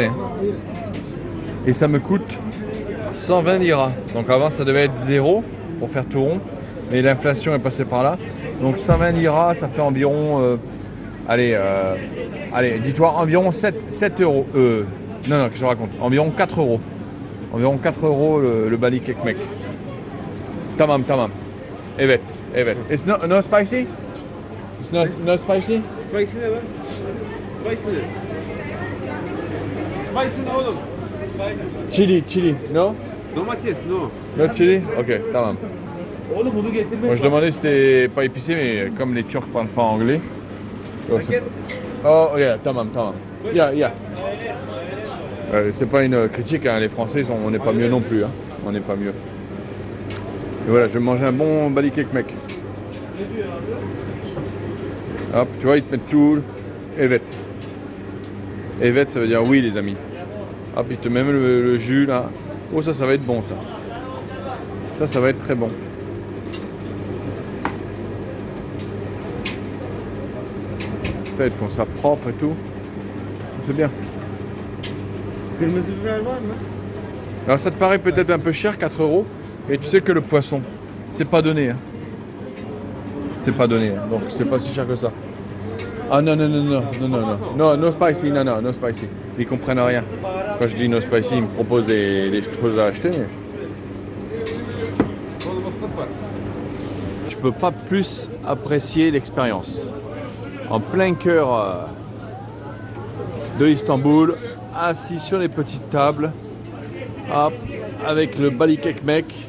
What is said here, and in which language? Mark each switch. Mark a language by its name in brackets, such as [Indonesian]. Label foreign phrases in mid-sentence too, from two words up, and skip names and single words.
[French] Hein. Et ça me coûte 120 liras. Donc avant ça devait être 0 pour faire tout rond, mais l'inflation est passée par là. Donc 120 liras, ça fait environ, allez, dis-toi environ 7 euros. Non, que je raconte, environ 4 euros. Environ 4 euros le [Turkish] balik ekmek. Tamam. Evet. [English] It's no spicy? It's not spicy? [Turkish] Spicy ne lan? Spicy ne? Spicy ne oğlum? [English] Spicy. Chili, no? [Turkish] Domates, no. [English] No chili? [Turkish] Ok, tamam. [French] Moi je demandais si c'était pas épicé, mais comme les Turcs parlent pas anglais. [English] Oh yeah, tamam. Yeah. [French] C'est pas une critique, hein. Les Français, on n'est pas mieux non plus. Hein. On n'est pas mieux. Et voilà, je vais manger un bon [Turkish] balik ekmek. [French] Hop, tu vois, ils te mettent tout. [Turkish] Evet. Evet, [French] ça veut dire oui, les amis. Hop, ils te mettent même le jus là. Oh, ça va être bon, ça. Ça va être très bon. Putain, ils font ça propre et tout. C'est bien. [Turkish] Kırmızı biber var mı? [French] Alors, ça te paraît peut-être un peu cher, 4 euros. Et tu sais que le poisson, c'est pas donné. Hein. C'est pas donné. Hein. Donc, c'est pas si cher que ça. Ah non, [English] no spicy, no spicy. [French] Ils comprennent rien. Quand je dis [English] no spicy, [French] ils me proposent des choses à acheter. Mais... Je peux pas plus apprécier l'expérience. En plein cœur de Istanbul, assis sur les petites tables, hop, avec le [Turkish] balik ekmek.